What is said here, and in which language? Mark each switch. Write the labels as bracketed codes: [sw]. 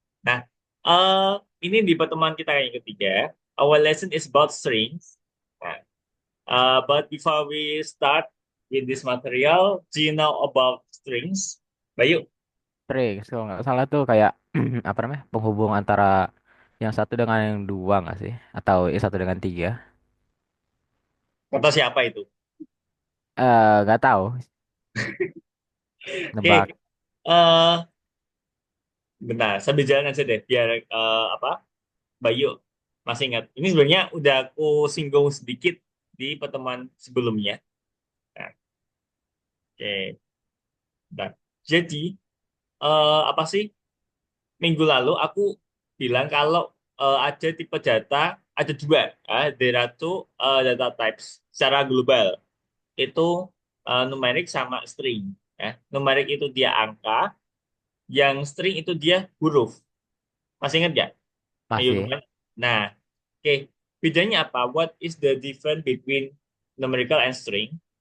[id] Nah, eh ini di pertemuan kita yang ketiga. [en] Our lesson is about strings. Nah, but before we start with this material, do you know about strings? [id] Bayu, String, kalau nggak salah tuh kayak apa namanya penghubung antara yang satu dengan yang dua nggak sih? Atau yang satu dengan tiga? kata siapa itu? Nggak tahu. Oke, Nebak. bentar, sambil jalan aja deh, biar apa? Bayu masih ingat. Ini sebenarnya udah aku singgung sedikit di pertemuan sebelumnya. Nah, oke, bentar. Jadi, apa sih? Minggu lalu aku bilang kalau ada tipe data, ada dua. [en] There are two data types [id] secara global. Itu numerik sama string. Ya. Numerik itu dia angka, yang string itu dia huruf. Masih ingat ya? Ayo Masih. lumayan. Nah, oke. Bedanya apa? [en] What is the difference between numerical and string?